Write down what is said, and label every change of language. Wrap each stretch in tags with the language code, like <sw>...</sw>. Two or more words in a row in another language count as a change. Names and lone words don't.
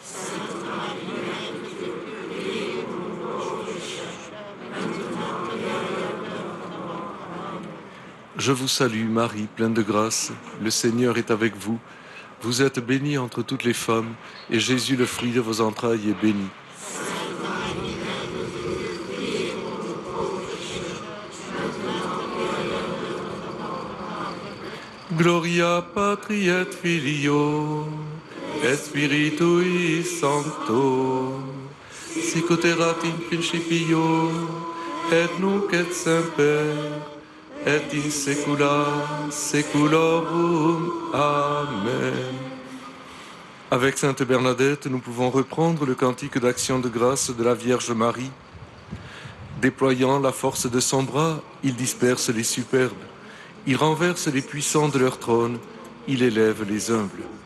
<fr>Je vous salue Marie, pleine de grâce, le Seigneur est avec vous. Vous êtes bénie entre toutes les femmes, et Jésus, le fruit de vos entrailles, est béni.</fr> <la>Gloria Patri et Filio, et Spiritui Sancto, sicut erat in principio, et nunc et semper, et in saecula saeculorum. Amen.</la> <fr>Avec Sainte Bernadette, nous pouvons reprendre le cantique d'action de grâce de la Vierge Marie. Déployant la force de son bras, il disperse les superbes. Il renverse les puissants de leur trône, il élève les humbles.</fr>